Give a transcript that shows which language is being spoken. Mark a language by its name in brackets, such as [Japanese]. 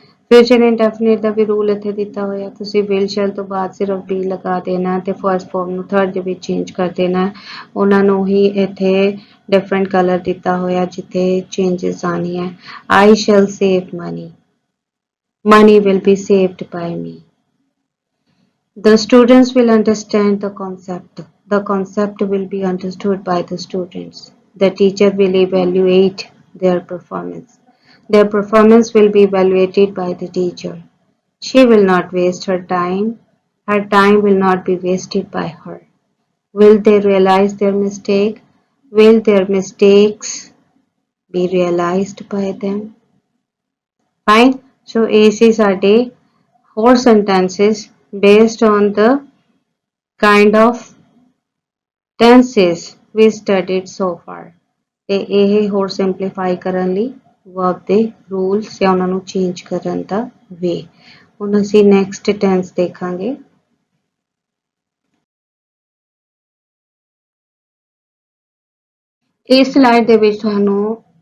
[Punjabi] Future indefinite ਦਾ ਵੀ rule ਇੱਥੇ ਦਿੱਤਾ ਹੋਇਆ ਤੁਸੀਂ ਵਿਲ ਸ਼ੈਲ ਤੋਂ ਬਾਅਦ ਸਿਰਫ ਬੀ ਲਗਾ ਦੇਣਾ ਤੇ ਫਰਸਟ ਫਾਰਮ ਨੂੰ ਥਰਡ ਦੇ ਵਿੱਚ ਚੇਂਜ ਕਰ ਦੇਣਾ ਉਹਨਾਂ ਨੂੰ ਹੀ ਇੱਥੇ ਡਿਫਰੈਂਟ ਕਲਰ ਦਿੱਤਾ ਹੋਇਆ ਜਿੱਥੇ ਚੇਂਜਸ ਆਣੀ ਹੈ [English] I shall save money will be saved by me the students will understand the concept will be understood by the students the teacher will evaluate their performance their performance will be evaluated by the teacher. She will not waste her time. Her time will not be wasted by her. Will they realize their mistake? Will their mistakes be realized by them? Fine. So, AC ਸਾਡੇ four sentences based on the kind of tenses we studied so far. [Punjabi] ਤੇ ਇਹ ਹੋਰ simplify ਕਰਨ ਲਈ verb ਦੇ rules ਜਾਂ ਉਹਨਾਂ ਨੂੰ ਚੇਂਜ ਕਰਨ ਦਾ ਵੇ ਹੁਣ ਅਸੀਂ ਨੈਕਸਟ ਟੈਂਸ ਦੇਖਾਂਗੇ ਇਸ ਸਲਾਈਡ ਦੇ ਵਿੱਚ ਤੁਹਾਨੂੰ